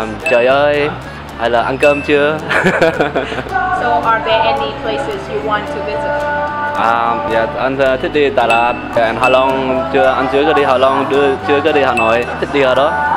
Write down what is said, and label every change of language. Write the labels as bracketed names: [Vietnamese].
[Vietnamese] Trời ơi, hay là ăn cơm chưa? [English] So are there any places you want to visit? [Vietnamese] Dạ, anh thích đi Đà Lạt, Hạ Long, anh chưa có đi Hạ Long, chưa có đi Hà Nội, thích đi ở đó.